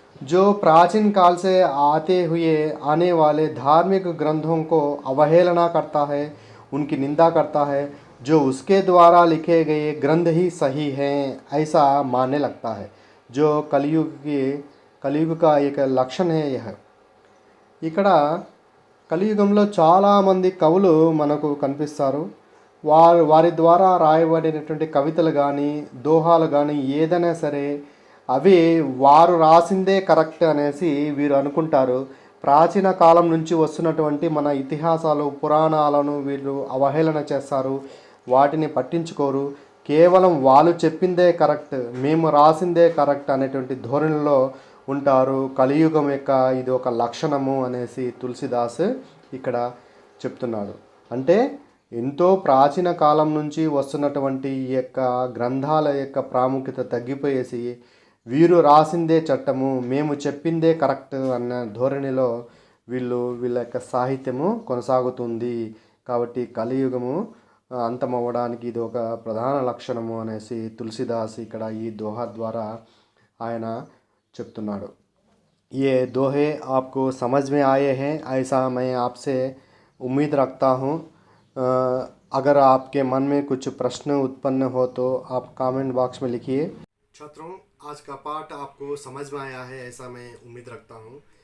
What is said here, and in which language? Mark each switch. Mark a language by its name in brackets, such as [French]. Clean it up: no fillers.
[Hindi] जो प्राचीन काल से आने वाले धार्मिक ग्रंथों को अवहेलना करता है, उनकी निंदा करता है। जो उसके द्वारा लिखे गए ग्रंथ ही सही हैं ऐसा मानने लगता है। जो कलयुग का एक लक्षण है यह। [Telugu] ఇక్కడ కలియుగంలో చాలామంది కవులు మనకు కనిపిస్తారు. వారి ద్వారా రాయబడినటువంటి కవితలు కానీ, దోహాలు కానీ ఏదైనా సరే అవి వారు రాసిందే కరెక్ట్ అనేసి వీరు అనుకుంటారు. ప్రాచీన కాలం నుంచి వస్తున్నటువంటి మన ఇతిహాసాలు, పురాణాలను వీళ్ళు అవహేళన చేస్తారు, వాటిని పట్టించుకోరు. కేవలం వాళ్ళు చెప్పిందే కరెక్ట్, మేము రాసిందే కరెక్ట్ అనేటువంటి ధోరణిలో ఉంటారు. కలియుగం యొక్క ఇది ఒక లక్షణము అనేసి తులసిదాస్ ఇక్కడ చెప్తున్నాడు. అంటే ఎంతో ప్రాచీన కాలం నుంచి వస్తున్నటువంటి ఈ యొక్క గ్రంథాల యొక్క ప్రాముఖ్యత తగ్గిపోయేసి వీరు రాసిందే చట్టము, మేము చెప్పిందే కరెక్ట్ అన్న ధోరణిలో వీళ్ళ యొక్క సాహిత్యము కొనసాగుతుంది. కాబట్టి కలియుగము అంతమవ్వడానికి ఇది ఒక ప్రధాన లక్షణము అనేసి తులసిదాస్ ఇక్కడ ఈ దోహా ద్వారా ఆయన చెప్తున్నాడు. [Hindi] ये दोहे आपको समझ में आए हैं ऐसा मैं आपसे उम्मीद रखता हूँ. अगर आपके मन में कुछ प्रश्न उत्पन्न हो तो आप कमेंट बॉक्स में लिखिए. छात्रों, आज का पाठ आपको समझ में आया है ऐसा मैं उम्मीद रखता हूँ.